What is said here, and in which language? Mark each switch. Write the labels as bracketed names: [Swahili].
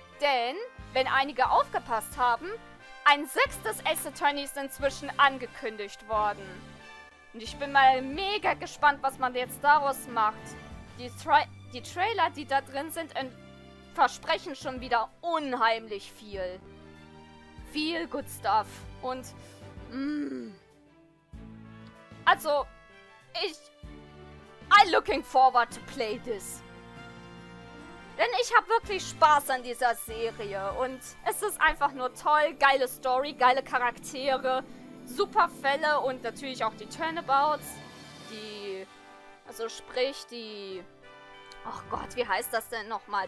[German] Denn, wenn einige aufgepasst haben, ein 6. Ace Attorney ist inzwischen angekündigt worden. Und ich bin mal mega gespannt, was man jetzt daraus macht. Die Trailer, die da drin sind, versprechen schon wieder unheimlich viel. Viel [English] good stuff. [German] Und, also, [English] I'm looking forward to play this. [German] Denn ich habe wirklich Spaß an dieser Serie und es ist einfach nur toll. Geile Story, geile Charaktere, super Fälle und natürlich auch die Turnabouts. Also sprich die... Ach Gott, wie heißt das denn nochmal?